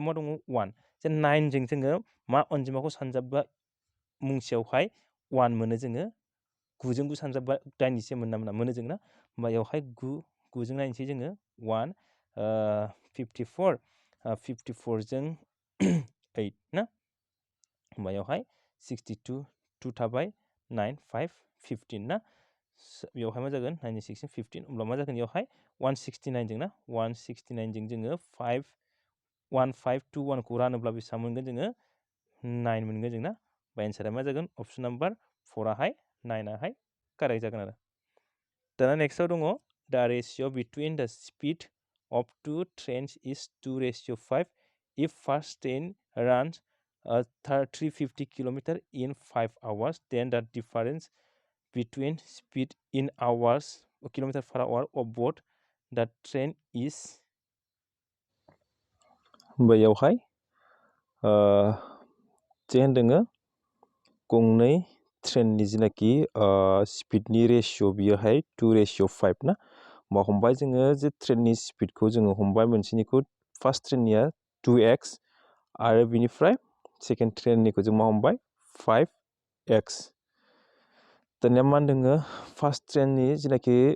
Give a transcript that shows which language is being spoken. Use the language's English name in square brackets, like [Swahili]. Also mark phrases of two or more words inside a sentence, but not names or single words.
[Bodo] मा दङ 1 जे 9 जों जोङो मा अनजिमाखौ सानजाबबा मुंसेयावहाय 1 मोनो जोङो 9 जों 9 सानजाबबा दाइनजिसे मोनो जों ना होमबा बेवहाय 9 जों नायनोसै जोङो 1 54 54 जों 8 ना होमबा बेवहाय 62 2 थाबाय 9 5 15 ना बेवहाय मा जागोन 9 16 15 होमब्ला मा जागोन बेवहाय 169 जों ना 169 जों जोङो 1521 खौ रानोब्ला बेसेबां मोनगोन जोङो 9 मोनगोन जों ना बा एन्सारा मा जागोन अपसन नाम्बार 4 आहाय 9 आहाय कारेक्ट जागोन आरो दाना नेक्स्टआव दङ [English] the ratio between the speed of two trains is 2:5 if first train runs 350 km in 5 hours then the difference between speed in hours kilometer per hour of both the train is [Bodo] बैयावहाय जे होनदोङो गंनै ट्रेननि जिनाखि स्पिडनि रेशिय' बियोहाय 2:5 ना होमबा हमबाय जोङो जे ट्रेननि स्पिडखौ जोङो हमबाय मोनसेनिखौ फार्स्ट ट्रेननिया 2x आरो बिनिफ्राय सेकेन्ड ट्रेननिखौ जों मा हमबाय 5x दानिया मा होनदोङो फार्स्ट ट्रेननि जिनाखि